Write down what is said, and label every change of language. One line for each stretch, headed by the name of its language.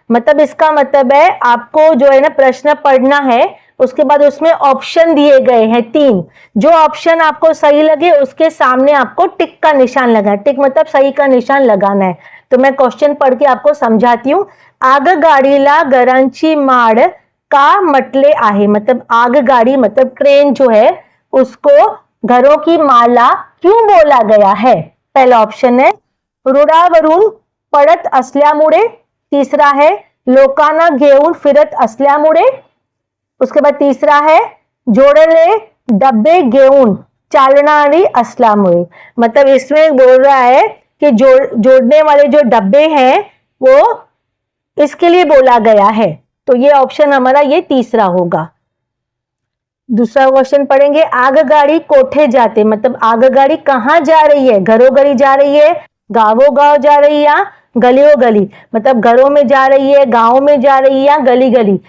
Hindi: मतलब इसका मतलब है आपको जो है ना प्रश्न पढ़ना है, उसके बाद उसमें ऑप्शन दिए गए हैं 3, जो ऑप्शन आपको सही लगे उसके सामने आपको टिक का निशान लगाना है। टिक मतलब सही का निशान लगाना है। तो मैं क्वेश्चन पढ़ के आपको समझाती हूँ।
Marathi: आगगाडीला घरांची माड का म्हटले आहे,
Hindi: मतलब आगगाड़ी मतलब ट्रेन जो है उसको घरों की माला क्यों बोला गया है। पहला ऑप्शन है
Marathi: रुळावरून पडत असल्यामुळे, तीसरा है लोकांना घेऊन फिरत असल्यामुळे,
Hindi: उसके बाद तीसरा है
Marathi: जोडले डब्बे घेऊन चालणारी असल्यामुळे।
Hindi: मतलब इसमें बोल रहा है कि जोड़ने वाले जो डब्बे हैं वो इसके लिए बोला गया है। तो ये ऑप्शन हमारा ये तीसरा होगा। दूसरा क्वेश्चन पढ़ेंगे,
Marathi: आगगाड़ी कोठे जाते,
Hindi: मतलब आगगाड़ी कहाँ जा रही है, घरों घरी जा रही है, गावों गांव जा रही है या गलियों गली, मतलब घरों में जा रही है, गांव में जा रही है या गली गली।